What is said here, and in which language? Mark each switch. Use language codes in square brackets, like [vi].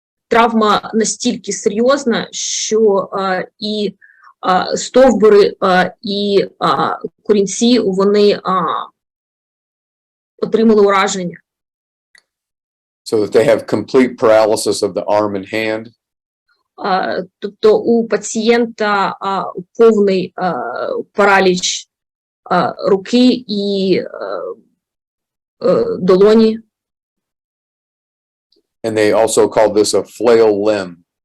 [uk] травма настільки серйозна, що і стовбури, і корінці, вони отримали ураження. [en] So that they have complete paralysis of the arm and hand. [uk] Тобто у пацієнта повний параліч руки і долоні. [en] And they also call this a flail limb.